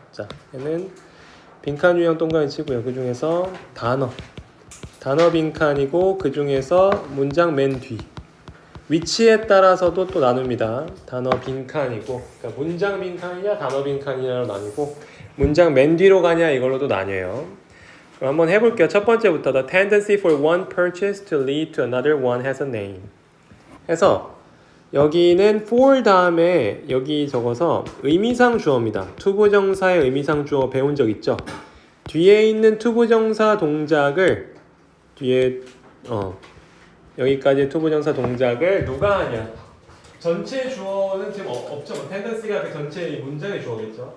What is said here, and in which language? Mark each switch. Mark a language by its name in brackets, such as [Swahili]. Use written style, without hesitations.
[Korean] 자, 얘는 빈칸 유형 동그라미 치고요. 그 중에서 단어 빈칸이고 그 중에서 문장 맨 뒤 위치에 따라서도 또 나눕니다. 단어 빈칸이고 그러니까 문장 빈칸이냐 단어 빈칸이냐로 나뉘고 문장 맨 뒤로 가냐 이걸로도 나뉘어요. 그럼 한번 해볼게요. 첫 번째부터 [English] The tendency for one purchase to lead to another one has a name [Korean] 해서 여기는 for 다음에 여기 적어서 의미상 주어입니다. 투부정사의 의미상 주어 배운 적 있죠? 뒤에 있는 투부정사 동작을 뒤에 여기까지 투부정사 동작을 누가 하냐? 전체 주어는 지금 없죠. 텐던시가 그 전체 이 문장의 주어겠죠.